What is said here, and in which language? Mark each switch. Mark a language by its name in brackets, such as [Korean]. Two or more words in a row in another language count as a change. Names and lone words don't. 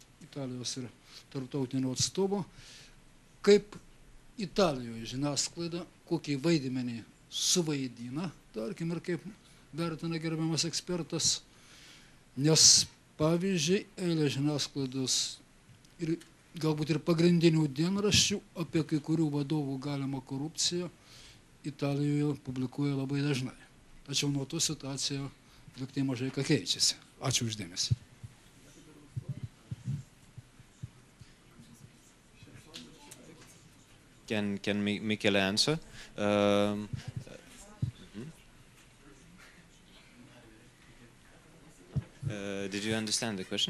[Lithuanian] Italijos ir tarptautinio atstovo. Kaip Italijoje žiniasklaida, kokį vaidmenį suvaidina, tarkim, ir kaip vertina gerbiamas ekspertas, nes, pavyzdžiui, eilė žiniasklaidos ir galbūt ir pagrindinių dienraščių apie kai kurių vadovų galimą korupciją Italijoje publikuoja labai dažnai. Tačiau nuo to situacija liktai mažai ką keičiasi. Ačiū uždėmesį. [English] Can Michele answer? Did you understand the question?